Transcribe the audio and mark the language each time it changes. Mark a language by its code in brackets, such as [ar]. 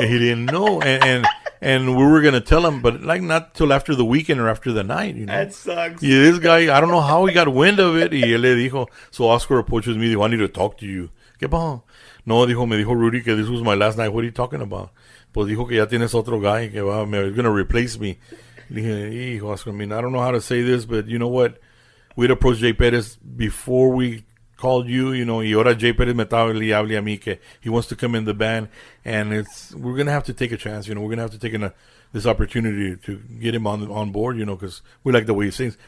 [en] He didn't know. And we were going to tell him, but not till after the weekend or after the night, That sucks. Yeah, this guy, I don't know how he got wind of it. [es] Y él le dijo, [en] so Oscar approaches me, [es] dijo, [en] I need to talk to you. [es] ¿Qué pasó? No, me dijo Rudy que [en] this was my last night. What are you talking about? [es] Pues dijo que ya tienes otro guy que [en] is going to replace me. Le dije, [es] hijo, [en] Oscar, I don't know how to say this, but you know what? We'd approached Jay Perez before we called you, [es] y ahora Jay Perez me estaba hable a mí que [en] he wants to come in the band, and we're going to have to take a chance, we're going to have to take this opportunity to get him on board, because we like the way he sings.